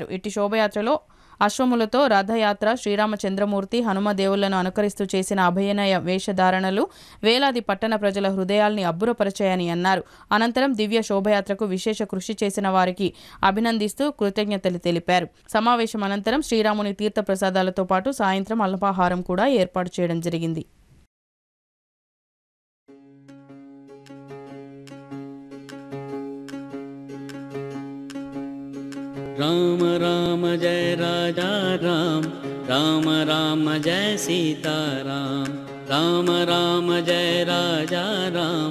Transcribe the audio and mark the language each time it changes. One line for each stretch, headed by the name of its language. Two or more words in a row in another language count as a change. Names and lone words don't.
Telugu: ఇట్టి శోభయాత్రలో అశ్వములతో రథయాత్ర, శ్రీరామచంద్రమూర్తి, హనుమదేవులను అనుకరిస్తూ చేసిన అభయనయ వేషధారణలు వేలాది పట్టణ ప్రజల హృదయాల్ని అబ్బురపరిచాయని అన్నారు. అనంతరం దివ్య శోభయాత్రకు విశేష కృషి చేసిన వారికి అభినందిస్తూ కృతజ్ఞతలు తెలిపారు. సమావేశం అనంతరం శ్రీరాముని తీర్థ ప్రసాదాలతో పాటు సాయంత్రం అల్పాహారం కూడా ఏర్పాటు చేయడం జరిగింది.
Hindi: राम राम जय राजा राम, राम राम जय सीता राम, राम राम जय राजा राम,